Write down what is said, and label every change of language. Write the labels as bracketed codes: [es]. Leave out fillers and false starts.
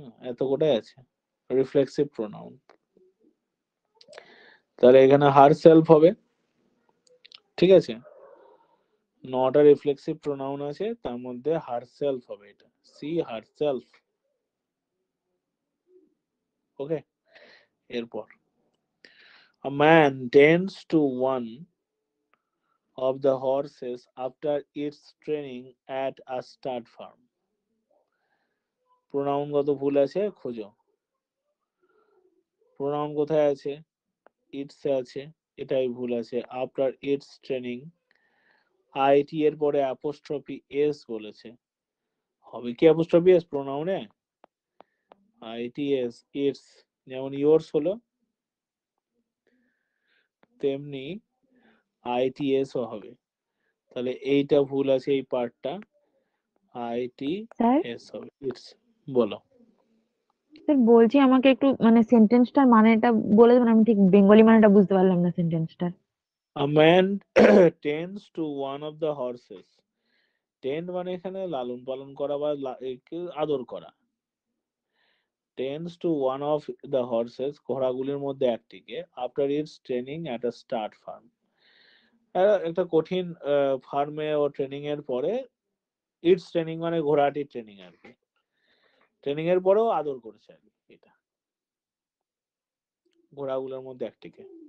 [bn] এত গোটাই আছে রিফ্লেক্সিভ প্রোনাউন। তাহলে এখানে হার সেলফ হবে, ঠিক আছে? 9টা রিফ্লেক্সিভ প্রোনাউন আছে, তার মধ্যে হার সেলফ হবে, এটা সি হার সেলফ। ওকে, এরপর [en] a man tends to one of the horses after its training at a stud farm. [bn] প্রোনাউনগত ভুল আছে, খোঁজো। প্রোনাউন কোথায় আছে? ইটস আছে, এটাই ভুল আছে। আফটার ইটস ট্রেনিং, আইটি এর পরে অ্যাপোস্ট্রফি এস বলেছে। হবে কি apostrophe S প্রোনাউনে? IT S it's, যেমন ইয়োর্স হলো তেমনি আইটি এস ও হবে। তাহলে এইটা ভুল আছে, এই পার্টটা আইটি স্যার এস হবে, ইটস। বলো। স্যার বলছি আমাকে একটু মানে সেন্টেন্সটার মানেটা বলে দেবেন, আমি ঠিক বেঙ্গলি মানেটা বুঝতে পারলাম না সেন্টেন্সটার। [en] A man tends to one of the horses. [bn] Tend মানে এখানে লালন পালন করা বা একে আদর করা। [en] tends to one of the horses, [bn] ঘোড়াগুলির মধ্যে একটিকে, [en] after its training at a stud farm, [bn] একটা কঠিন ফার্মে ও ট্রেনিং এর পরে, ইটস ট্রেনিং মানে ঘোড়াটির ট্রেনিং আর কি, ট্রেনিং এর পরেও আদর করেছে আর কি, এটা ঘোড়াগুলোর মধ্যে একটিকে।